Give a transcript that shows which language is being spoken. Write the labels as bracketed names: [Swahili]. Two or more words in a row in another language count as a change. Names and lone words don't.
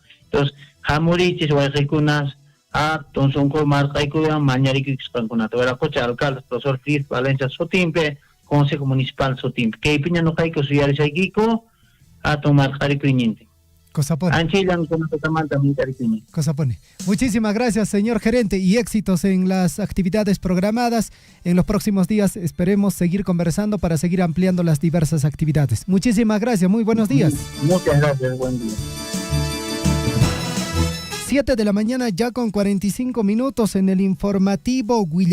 [Quechua] Entonces hamurichis wayqiykunas atun sunqu marqaykuyan mañarikikis kankunata waraqucha [Spanish] alcalde profesor [Quechua] Fritz Valencia Sotimpe [Spanish] consejo municipal [Quechua] Sotimpe kaypiña nuqayku suyarisaykiku atun marqarikuyninti Cosapone. [Spanish] Muchísimas gracias, señor gerente, y éxitos en las actividades programadas. En los próximos días esperemos seguir conversando para seguir ampliando las diversas actividades. Muchísimas gracias, muy buenos días. Muchas gracias, buen día. 7 de la mañana ya con 45 minutos en el informativo Huillarico.